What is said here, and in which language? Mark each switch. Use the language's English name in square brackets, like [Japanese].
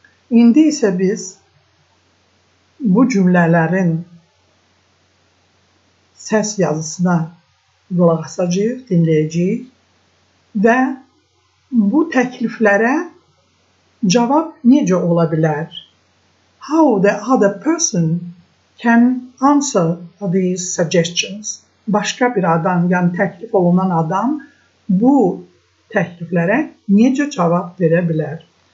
[Azerbaijani] İndi isə biz bu cümlələrin səs yazısına qulaq asacağıq, dinləyəcəyik və bu təkliflərə cavab necə ola bilər? [English] How the other person can answer these suggestions? [Azerbaijani] Başqa bir adam, yəni təklif olunan adam bu təkliflərə necə cavab verə bilər?